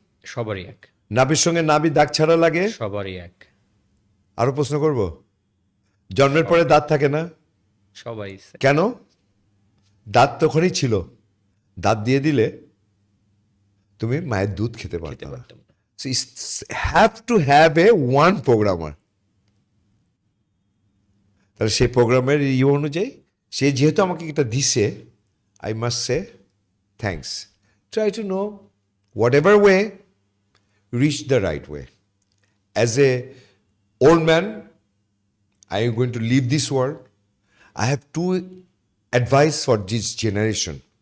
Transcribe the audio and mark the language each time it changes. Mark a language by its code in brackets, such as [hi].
[bn] সবারই এক। নাভির সঙ্গে নাভি দাগ ছাড়া লাগে, সবারই এক। আরো প্রশ্ন করব, জন্মের পরে দাঁত থাকে না সবাই কেন? দাঁত তখনই ছিল, দাঁত দিয়ে দিলে তুমি মায়ের দুধ খেতে পারতে না। পারতাম না। [en] So you have to have a one programmer. [bn] তাহলে সেই প্রোগ্রামের অনুযায়ী সে যেহেতু আমাকে এটা দিছে, [en] I must say thanks. Try to know whatever way, reach the right way. As a old man, I am going to leave this world, I have to advice for this generation.